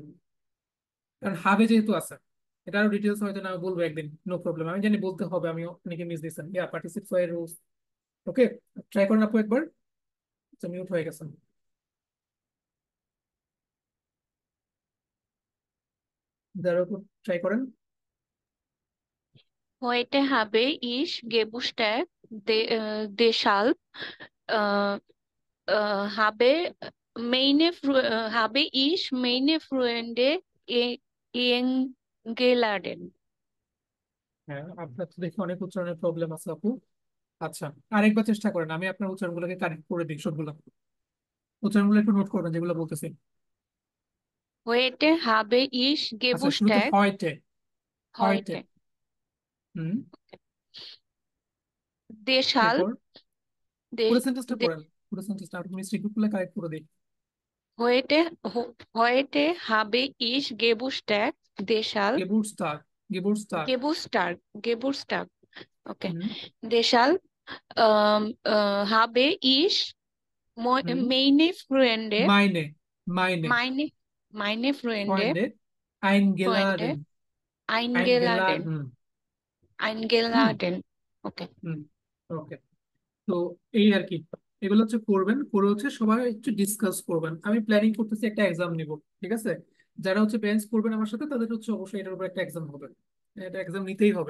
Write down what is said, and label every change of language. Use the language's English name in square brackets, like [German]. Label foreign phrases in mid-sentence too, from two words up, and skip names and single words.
[Bangla] কারণ হাবে যেহেতু আছে, এটা আরো ডিটেলস হয়তো না বলবো একদিন, [English] no problem, [Bangla] আমি জানি বলতে হবে, আমি অনেকে মিস দিচ্ছেন পার্টিসিপ ওয়াই রুলস। ওকে, ট্রাই করেন আপু একবার। মিউট হয়ে গেছেন, যারা আপু ট্রাই করেন। [German] Heute habe ich Geburtstag, deshalb äh, habe ich meine Freunde eingeladen. [Bangla] হ্যাঁ, আপনার তো দেখি অনেক উচ্চারণের প্রবলেম আছে আপু। আচ্ছা, আরেকবার চেষ্টা করেন, আমি আপনার উচ্চারণগুলোকে কারেক্ট করে দিই সবগুলো, উচ্চারণগুলো একটু নোট করবেন যেগুলো বলতেছি। [German] Heute habe ich [Bangla] আচ্ছা, শুরুতে Geburtstag, হয়টে, হয়টে। heute. হুম, Deshalb, এরপর পুরো de, সেন্টেন্সটা de, পড়েন, পুরো সেন্টেন্সটা আপনি মিস্টেকগুলো কারেক্ট করে দিই। [German] heute habe ich Geburtstag, deshalb [Bangla] গেবুরস্টাগ, গেবুরস্টাগ। Geburtstag. Okay. হুম, [German] Deshalb habe ich [Bangla] হুম, [German] meine Freunde, [Bangla] মাইনে, মাইনে, [German] meine, meine Freunde, [Bangla] ফ্রেন্ডে, Freunde আইনগেলাডেন, eingeladen. আইনগেলাডেন। হুম, Eingeladen. Okay. হুম, ওকে। তো এই আর কি, এগুলো হচ্ছে করবেন, করে হচ্ছে সবাই একটু ডিসকাস করবেন। আমি প্ল্যানিং করতেছি একটা এক্সাম নিব, ঠিক আছে? যারা হচ্ছে বেঞ্চ করবেন আমার সাথে তাদের হচ্ছে অবশ্যই এটার উপর একটা এক্সাম হবে, এটা এক্সাম নিতেই হবে।